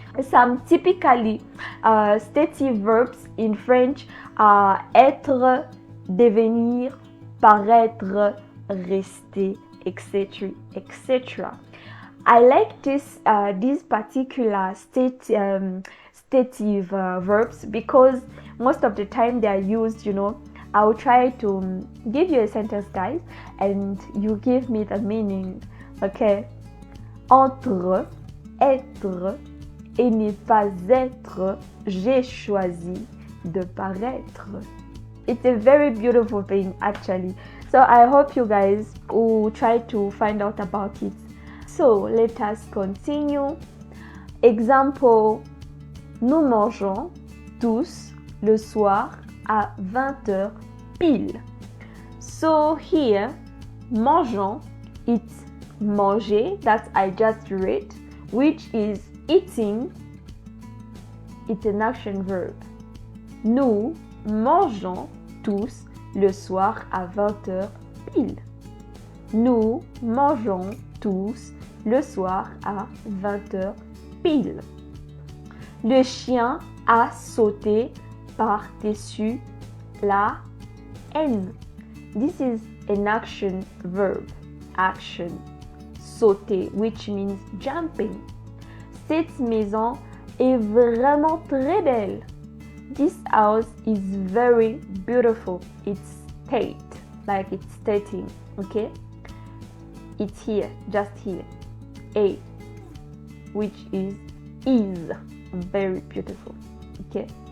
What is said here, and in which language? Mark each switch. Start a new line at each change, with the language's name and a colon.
English: Some typically stative verbs in French are être, devenir, paraître, rester, etc., etc. I like these particular stative verbs, because most of the time they are used, I'll try to give you a sentence, guys, and you give me the meaning. Okay?
French: Entre, être, et ne pas être, j'ai choisi de paraître.
English: It's a very beautiful thing, actually. So I hope you guys will try to find out about it. So let us continue.
French: Example, nous mangeons tous le soir à 20h pile.
English: So here, mangeons, it's manger that I just read, which is eating. It's an action verb.
French: Nous mangeons tous le soir à 20h pile. Nous mangeons tous le soir à 20h pile. Le chien a sauté par-dessus la haine.
English: This is an action verb. Action. Sauter, which means jumping.
French: Cette maison est vraiment très belle.
English: This house is very beautiful. It's state, like it's stating, okay? It's here, just here. A, which is very beautiful, okay?